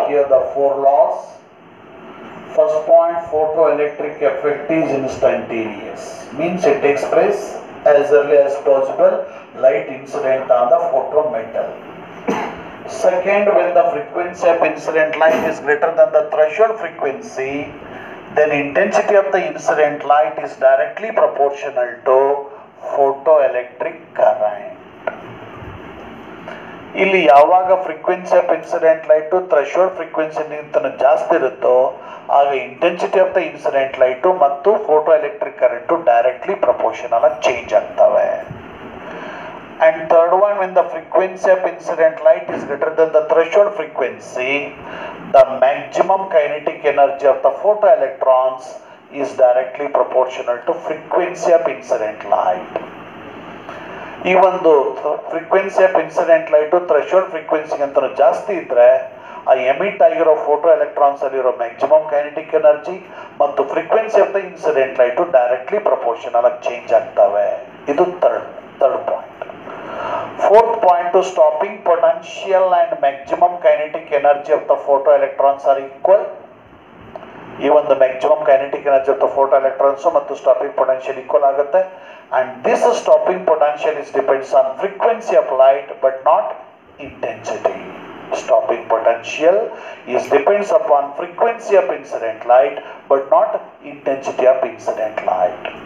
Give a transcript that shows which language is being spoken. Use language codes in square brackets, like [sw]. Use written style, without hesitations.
[en] Here the 4 laws. First point, photoelectric effect is instantaneous, means it takes place as early as possible, light incident on the photometal. Second, when the frequency of incident light is greater than the threshold frequency, then intensity of the incident light is directly proportional to photoelectric current. [kn] ಇಲ್ಲಿ ಯಾವಾಗ frequency of incident light threshold ಫ್ರೀಕ್ವೆನ್ಸಿಗಿಂತ ಜಾಸ್ತಿ ಇರುತ್ತೋ ಆಗ intensity of the incident light ಮತ್ತು photo electric current directly proportional ಆಗಿ change ಆಗ್ತವೆ. [en] And third one, when the frequency of incident light is greater than the threshold frequency, the maximum kinetic energy of the photoelectrons is directly proportional to frequency of incident light. [kn] ಈ ಒಂದು frequency of incident light threshold ಫ್ರೀಕ್ವೆನ್ಸಿಗಿಂತ ಜಾಸ್ತಿ ಇದ್ದರೆ ಆ emit ಆಗಿರೋ photo electrons ಅಲ್ಲಿರೋ maximum kinetic energy ಮತ್ತು frequency of the incident light directly proportional ಆಗಿ change ಆಗ್ತವೆ. ಇದು [en] Third point. Fourth point, to stopping potential and maximum kinetic energy of the photoelectrons are equal. [kn] ಈ ಒಂದು maximum kinetic energy of the photo electrons ಮತ್ತು stopping potential equal ಆಗುತ್ತೆ. [en] And this stopping potential is depends on frequency of light but not intensity. Stopping potential is depends upon frequency of incident light but not intensity of incident light.